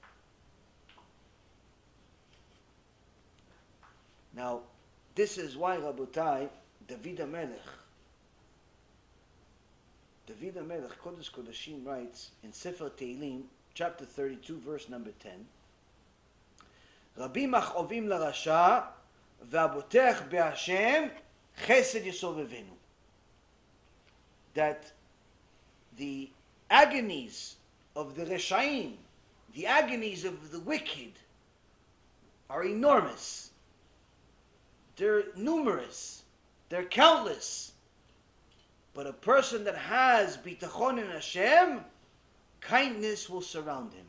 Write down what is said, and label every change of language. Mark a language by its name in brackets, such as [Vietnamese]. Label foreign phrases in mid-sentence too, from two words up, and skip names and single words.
[English] Now, this is why, Rabotai, David HaMelech, [Hebrew] קודש קדשים [English] writes in Sefer Tehillim, chapter 32, verse number 10, [Hebrew] רבים מכאובים לרשע והבוטח בה' חסד יסובבנו. [English] That the agonies of the Reshaim, the agonies of the wicked, are enormous. They're numerous. They're countless. But a person that has bitachon in Hashem, kindness will surround him.